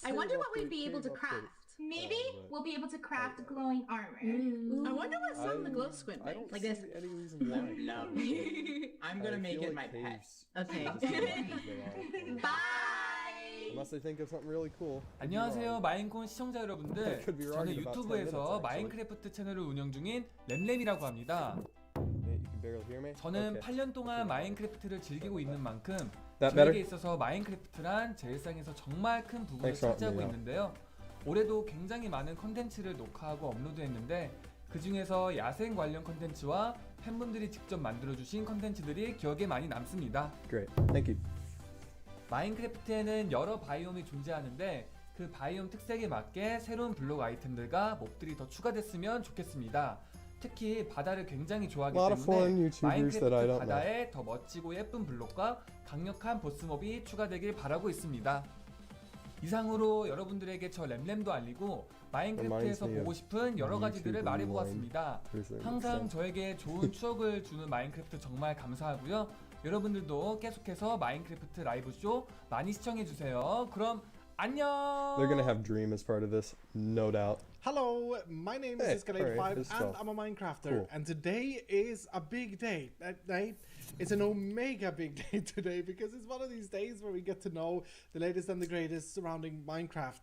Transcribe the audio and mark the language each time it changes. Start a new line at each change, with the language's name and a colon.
English: I wonder what we'd be able to craft. Maybe we'll be able to craft glowing armor. I wonder what some of the glow squid make. Like this. No. I'm gonna make it my pet. Okay. Bye! Unless they think of something really cool.
Korean: 안녕하세요 마인콘 시청자 여러분들. 저는 유튜브에서 마인크래프트 채널을 운영 중인 램램이라고 합니다. 저는 8년 동안 마인크래프트를 즐기고 있는 만큼 저에게 있어서 마인크래프트란 제 일상에서 정말 큰 부분을 차지하고 있는데요. 올해도 굉장히 많은 컨텐츠를 녹화하고 업로드했는데 그 중에서 야생 관련 컨텐츠와 팬분들이 직접 만들어주신 컨텐츠들이 기억에 많이 남습니다.
English: Great. Thank you.
Korean: 마인크래프트에는 여러 바이옴이 존재하는데 그 바이옴 특색에 맞게 새로운 블록 아이템들과 몹들이 더 추가됐으면 좋겠습니다. 특히 바다를 굉장히 좋아하기 때문에 마인크래프트 바다에 더 멋지고 예쁜 블록과 강력한 보스몹이 추가되길 바라고 있습니다. 이상으로 여러분들에게 저 램램도 알리고 마인크래프트에서 보고 싶은 여러 가지들을 말해보았습니다. 항상 저에게 좋은 추억을 주는 마인크래프트 정말 감사하고요. 여러분들도 계속해서 마인크래프트 라이브 쇼 많이 시청해주세요. 그럼 안녕!
English: They're gonna have Dream as part of this, no doubt. Hello, my name is Escalade5 and I'm a Minecrafter, and today is a big day. it's an omega big day today because it's one of these days where we get to know the latest and the greatest surrounding Minecraft.